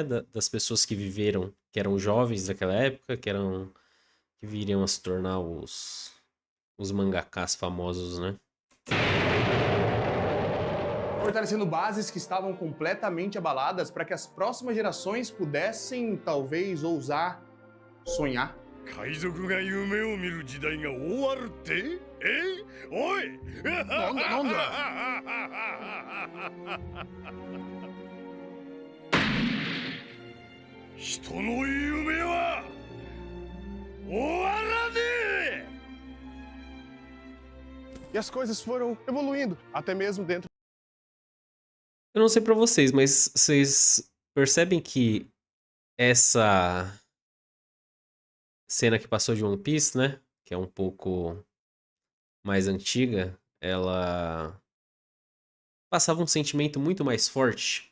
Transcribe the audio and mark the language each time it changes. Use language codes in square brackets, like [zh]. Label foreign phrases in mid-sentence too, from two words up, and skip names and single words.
[pt] Das pessoas que viveram, que eram jovens daquela época, que viriam a se tornar os mangakás famosos, né? Fortalecendo bases que estavam completamente abaladas para que as próximas gerações pudessem, talvez, ousar sonhar. [ja] 海賊が夢を見る時代が終わるっておいなんだ人の夢は終わらねえ [pt] E as coisas foram evoluindo, até mesmo dentro. Eu não sei pra vocês, mas vocês percebem que essa cena que passou de One Piece, né? Que é um pouco mais antiga, ela passava um sentimento muito mais forte.